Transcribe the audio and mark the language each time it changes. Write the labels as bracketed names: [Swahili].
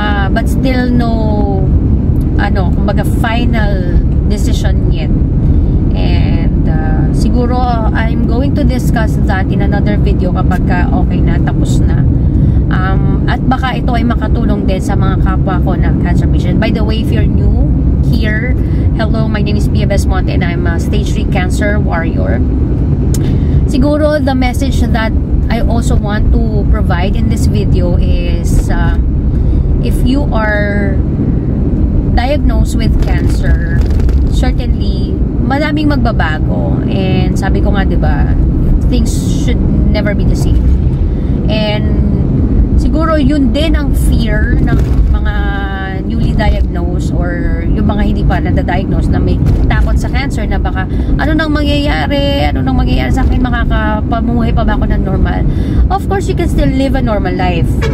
[English] But still no kumbaga final decision yet. And siguro I'm going to discuss that in another video [Filipino] kapag okay na, tapos na. At baka ito ay makatulong din sa mga kapwa ko na cancer patient. [English] By the way, if you're new here, hello, my name is Pia Besmonte and I'm a stage 3 cancer warrior. Siguro the message that I also want to provide in this video is if you are diagnosed with cancer, certainly [Filipino] maraming magbabago, [English] and [Filipino] sabi ko nga, diba, [English] things should never be the same. [Filipino] And siguro yun din ang fear ng mga newly diagnosed or yung mga hindi pa nadadiagnose na may takot sa cancer, na baka ano nang mangyayari sa akin, makakapamuhay pa ba ako ng normal. [English] Of course, you can still live a normal life.